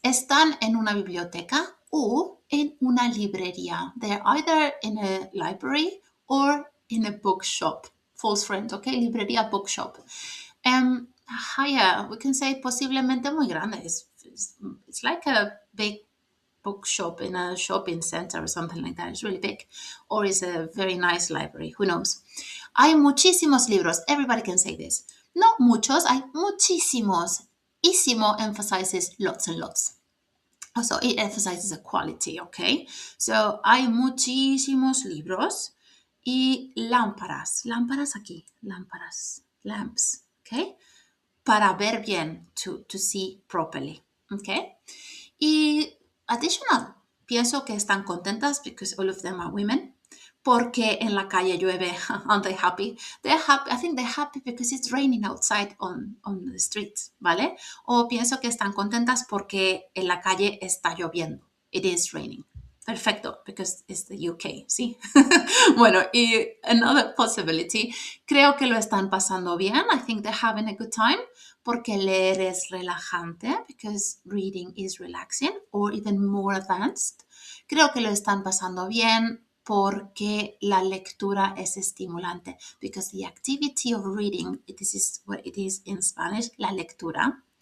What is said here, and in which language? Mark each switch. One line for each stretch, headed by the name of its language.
Spanish: Están en una biblioteca o en una librería.
English: They're either in a library or in a bookshop. False friend, okay? Librería, bookshop. Higher, we can say
Spanish: posiblemente muy grande.
English: It's like a big bookshop in a shopping center or something like that. It's really big. Or it's a very nice library. Who knows?
Spanish: Hay muchísimos libros.
English: Everybody can say this. Not
Spanish: muchos, hay muchísimos.
English: Ísimo emphasizes lots and lots. Also, it emphasizes a quality, okay?
Spanish: So, hay muchísimos libros y lámparas. Lámparas aquí. Lámparas. Lamps, okay? Para ver bien,
English: to see properly, okay? Y additional,
Spanish: pienso que están contentas
English: because all of them are women.
Spanish: Porque en la calle llueve.
English: Aren't they happy? They're happy. I think they're happy because it's raining outside on the streets,
Spanish: ¿vale? O pienso que están contentas porque en la calle está lloviendo.
English: It is raining.
Spanish: Perfecto,
English: because it's the UK,
Spanish: ¿sí? Bueno, y
English: another possibility,
Spanish: creo que lo están pasando bien.
English: I think they're having a good time
Spanish: porque leer es relajante,
English: because reading is relaxing, or even more advanced.
Spanish: Creo que lo están pasando bien porque la lectura es estimulante,
English: because the activity of reading, this is what it is in Spanish,
Spanish: la lectura.